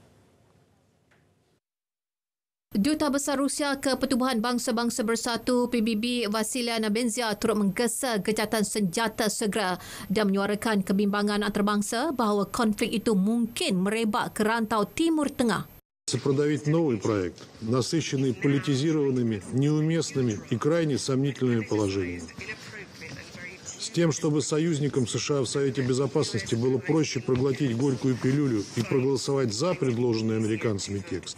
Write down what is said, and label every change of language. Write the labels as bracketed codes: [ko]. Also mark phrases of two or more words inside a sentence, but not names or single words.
[ms] Duta Besar Rusia ke Pertubuhan Bangsa-Bangsa Bersatu PBB Vasilya Nebenzia turut menggesa gejatan senjata segera dan menyuarakan kebimbangan antarabangsa bahawa konflik itu mungkin merebak ke rantau Timur Tengah. [ru] Продавить новый проект, насыщенный политизированными, неуместными и крайне сомнительными положениями. С тем, чтобы союзникам США в Совете Безопасности было проще проглотить горькую пилюлю и проголосовать за предложенный американцами текст.